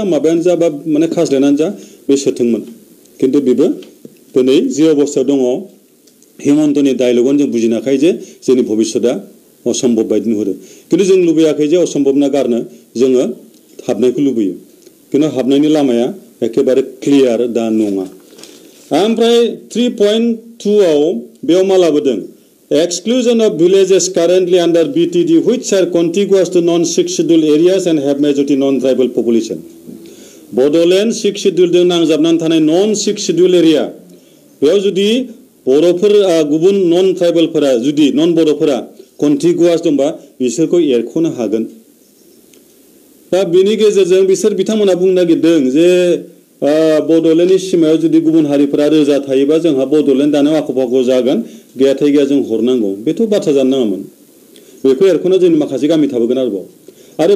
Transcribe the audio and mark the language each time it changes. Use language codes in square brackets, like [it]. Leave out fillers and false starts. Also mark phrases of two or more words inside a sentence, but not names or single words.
[brx] माबायानो जा बा माने खाज्लायनानो जा बे सोथोंमोन किन्तु बेबो दिनै जे अबस्थायाव दङ हिमन्तनि डायलगावनो जों बुजिनो हाखायो जे जोंनि भबिष्यतआ असम्भब बायदि नुहुरो किन्तु जों लुबैयाखै जे असम्भब ना गारनो जोङो हाबनायखौ लुबैयो किन्तु हाबनायनि लामाया एखेबारे क्लियार दा नङा ओमफ्राय 3.2 आव बेयाव मा लाबोदों [en] exclusion of villages currently under BTD which are contiguous to non-6 scheduled areas and have majority non-tribal population. [brx] Bodoland 6 scheduled जों नांजाबनानै थानाय [en] non-6 scheduled area [brx] बेयाव जुदि बर'फोर गुबुन non-tribalफोरा जुदि non-बर'फोरा contiguous दंबा बिसोरखौ एरख'नो हागोन दा बेनि गेजेरजों बिथांमोना बुंनो नागिरदों जे बड'लेण्डनि सिमायाव जुदि गुबुन हारिफोरा रोजा थायोबा जोंहा बड'लेण्ड दानो आख' फाख' जागोन गैयाथाय गैया जों हरनांगौ बेथ' बाथ्रा जानो नाङामोन बेखौ एरख'ना जोंनि माखासे गामि थाबोगोन आरो